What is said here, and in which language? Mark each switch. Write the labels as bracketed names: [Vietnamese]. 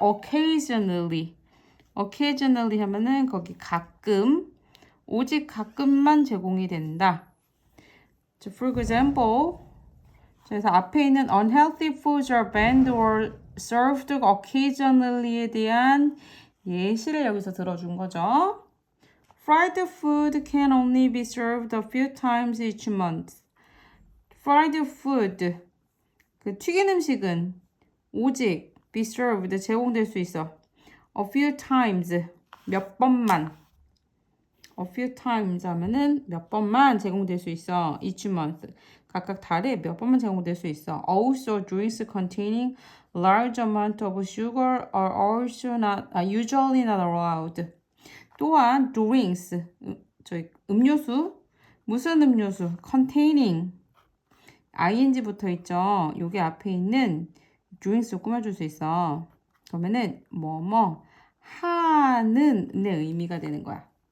[Korean] occasionally 하면은 거기 가끔 오직 가끔만 제공이 된다. [English] For example, [Korean] 그래서 앞에 있는 [English] unhealthy foods are banned or served occasionally [Korean] 에 대한 예시를 여기서 들어준 거죠. [English] Fried food can only be served a few times each month. [Korean] Fried food, 그 튀긴 음식은 오직 be served, 제공될 수 있어. [English] A few times, [Korean] 몇 번만. [English] A few times [Korean] 하면은 몇 번만 제공될 수 있어. [English] Each month. [Korean] 각각 달에 몇 번만 제공될 수 있어. [English] Also, drinks containing large amount of sugar are also usually not allowed. [Korean] 또한 drinks, 음료수, 무슨 음료수? containing, ing 붙어 있죠. 요게 앞에 있는 drinks로 꾸며줄 수 있어. 그러면은 뭐뭐 하는 의 의미가 되는 거야.